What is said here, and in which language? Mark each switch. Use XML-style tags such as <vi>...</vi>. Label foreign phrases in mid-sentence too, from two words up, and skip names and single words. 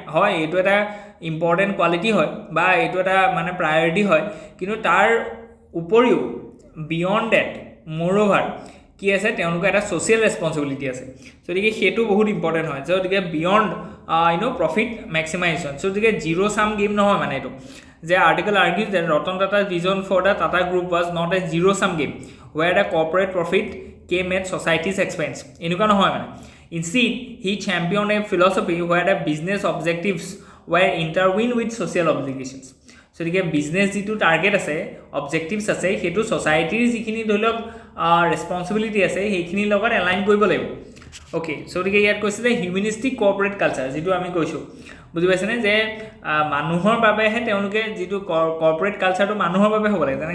<as>হয় এইটো এটা</as> <en>important quality</en> <as>হয় বা এইটো এটা মানে প্ৰায়ৰিটি হয় কিন্তু তাৰ উপৰিও</as> <en>beyond that moreover</en> <as>কি আছে তেওঁলোকৰ এটা</as> <en>social responsibility</en> <as>আছে। চ' গতিকে সেইটো বহুত ইম্পৰ্টেণ্ট হয়। চ' গতিকে</as> <en>beyond profit maximization</en> <as>চ' গতিকে</as> <en>zero sum game</en> <as>নহয় মানে এইটো যে</as> <en>article argues that Ratan Tata's vision for the Tata group was not a zero sum game where the corporate profit came at society's expense.</en> <as>এনেকুৱা নহয় মানে</as> <en>instead he championed a philosophy where the business objectives were intertwined with social obligations.</en> <as>So গতিকে বিজনেছ যিটো টাৰ্গেট আছে অবজেক্টিভছ আছে সেইটো ছ'চাইটিৰ যিখিনি ধৰি লওক ৰেছপনচিবিলিটি আছে সেইখিনিৰ লগত এলাইন কৰিব লাগিব।</as> <en>okay so'</en> <as>গতিকে ইয়াত কৈছে যে</as> <en>humanistic corporate culture</en> <as>যিটো আমি কৈছোঁ বুজি পাইছেনে যে মানুহৰ বাবেহে তেওঁলোকে যিটো</as> <en>corporate culture</en> <as>মানুহৰ বাবে হ'ব লাগে।</as>